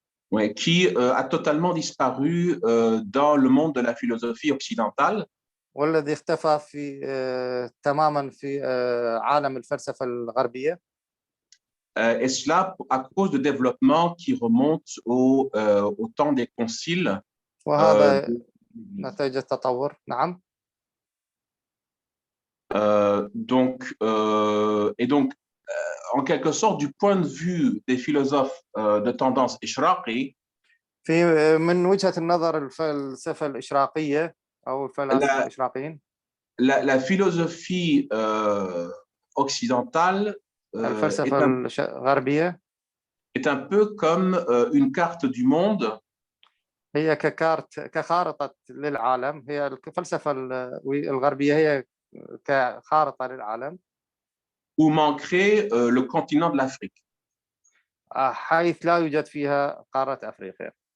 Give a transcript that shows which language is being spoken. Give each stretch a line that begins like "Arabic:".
French: Oui, qui a totalement disparu dans le monde de la philosophie occidentale.
Arabic: والذي اختفى تماما في عالم الفلسفة الغربية.
French: Et cela à cause de développements qui remontent au temps des conciles.
Arabic: وهذا نتيجة التطور. نعم.
French: En quelque sorte, du point de vue des philosophes de tendance ishraqi,
Arabic: من وجهة النظر الفلسفة الإشراقية أو الفلاسفة الإشراقيين,
French: la philosophie occidentale
Arabic: الفلسفة الغربية
French: est un peu comme une carte du monde.
Arabic: هي كخارطة للعالم. هي الفلسفة الغربية هي كخارطة للعالم.
French: Où manquerait le continent de l'Afrique.
Arabic: حيث لا يوجد فيها قارة أفريقيا.